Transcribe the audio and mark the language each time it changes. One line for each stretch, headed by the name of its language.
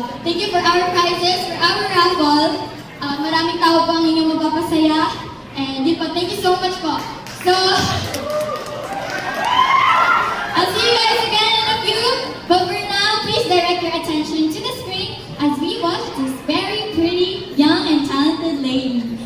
English: Thank you for our prizes, for our raffle.
Filipino: Maraming tao po ang inyong magpapasaya.
English: And
Filipino: yun po,
English: thank you so much po. So, I'll see you guys again in a few. But for now, please direct your attention to the screen as we watch this very pretty, young, and talented lady.